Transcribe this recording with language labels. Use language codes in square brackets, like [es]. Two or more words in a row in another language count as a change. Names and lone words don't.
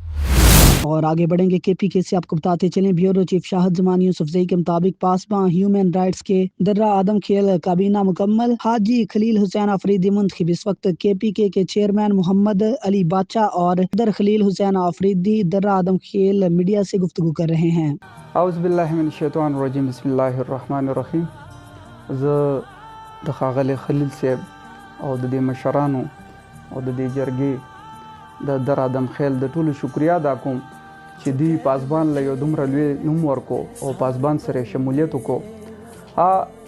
[ur] اور آگے بڑھیں گے، کے پی کے سے آپ کو بتاتے چلیں، بیورو چیف شاہد زمان یوسفزئی کے مطابق پاسباں ہیومن رائٹس کے درہ آدم کھیل کابینہ مکمل، حاجی خلیل حسین آفریدی منتخب۔ اس وقت کے پی کے چیئرمین محمد علی بادشاہ اور صدر خلیل حسین آفریدی درہ آدم کھیل میڈیا سے گفتگو کر رہے ہیں۔ [ar] اعوذ باللہ من الشیطان الرجیم، بسم اللہ الرحمن الرحیم۔ [ps] د ښاغلي خلیل صاحب او د دې مشرانو او د دې جرګې د در آدم خیل د ټولو شکریا ادا کوم چې دوی پاسبان له یو دومره لوی نوم ورکو او پاسبان سره شمولیت وکړو۔